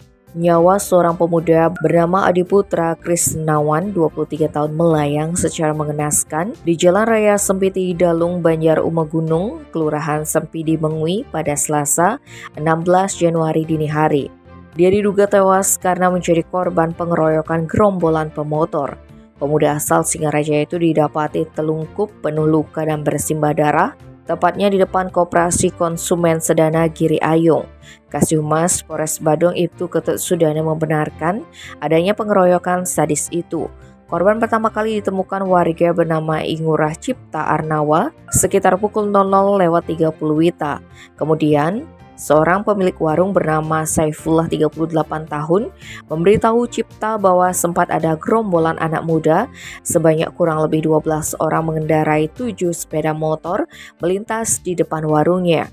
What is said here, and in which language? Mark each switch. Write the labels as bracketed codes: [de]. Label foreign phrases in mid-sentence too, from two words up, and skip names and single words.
[id] Nyawa seorang pemuda bernama Adi Putra Krisnawan, 23 tahun melayang secara mengenaskan di Jalan Raya Sempiti Dalung, Banjar Umagunung, Kelurahan Sempidi Mengwi pada Selasa 16 Januari dini hari. Dia diduga tewas karena menjadi korban pengeroyokan gerombolan pemotor. Pemuda asal Singaraja itu didapati telungkup penuh luka dan bersimbah darah, tepatnya di depan Koperasi Konsumen Sedana Giri Ayung. Kasih-Humas Polres Badung Ibtu Ketut Sudana membenarkan adanya pengeroyokan sadis itu. Korban pertama kali ditemukan warga bernama Ingurah Cipta Arnawa sekitar pukul 00.30 WITA. Kemudian, seorang pemilik warung bernama Saifullah 38 tahun memberitahu Cipta bahwa sempat ada gerombolan anak muda sebanyak kurang lebih 12 orang mengendarai 7 sepeda motor melintas di depan warungnya.